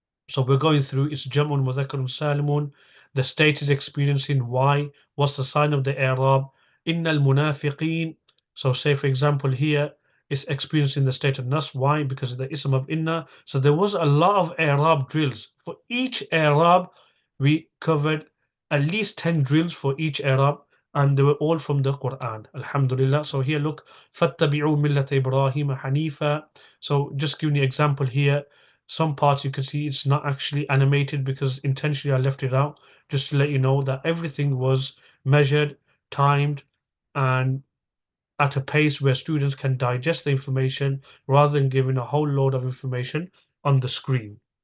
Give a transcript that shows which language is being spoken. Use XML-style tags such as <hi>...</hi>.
<en>So we're going through its Jam'un Mudhakkarun Salimun, the state is experiencing why, what's the sign of the Arab, Innal Munafiqeen. So say for example here, it's experiencing the state of Nas. Why? Because of the ism of Inna. So there was a lot of Arab drills. For each Arab, we covered at least 10 drills for each Arab, and they were all from the Quran. Alhamdulillah.</en> <ar>So here look, فَاتَّبِعُوا مِلَّةَ إِبْرَاهِيمَ حَنِيفًا.</ar> <en>So just giving you an example here. Some parts you can see it's not actually animated because intentionally I left it out just to let you know that everything was measured, timed, and at a pace where students can digest the information rather than giving a whole load of information on the screen.</en>